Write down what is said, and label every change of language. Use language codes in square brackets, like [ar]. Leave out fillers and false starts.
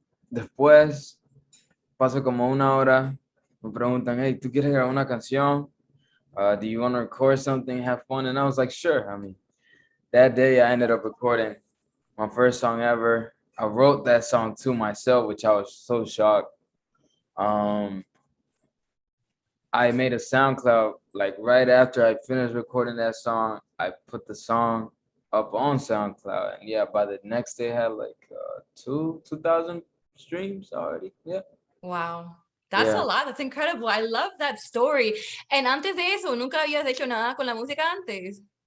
[es] Después pasó como una hora, me preguntan, "Hey, ¿tú quieres grabar una canción? [en] Do you want to record something, have fun?" And I was like, "Sure." I mean, that day I ended up recording my first song ever. I wrote that song to myself, which I was so shocked. Um, I made a SoundCloud like right after I finished recording that song. I put the song up on SoundCloud, and yeah, by the next day, I had like 2,000 streams already. Yeah, Wow. That's a yeah. lot. That's incredible. I love that story. And [es] antes de eso, ¿nunca habías hecho nada con la música antes?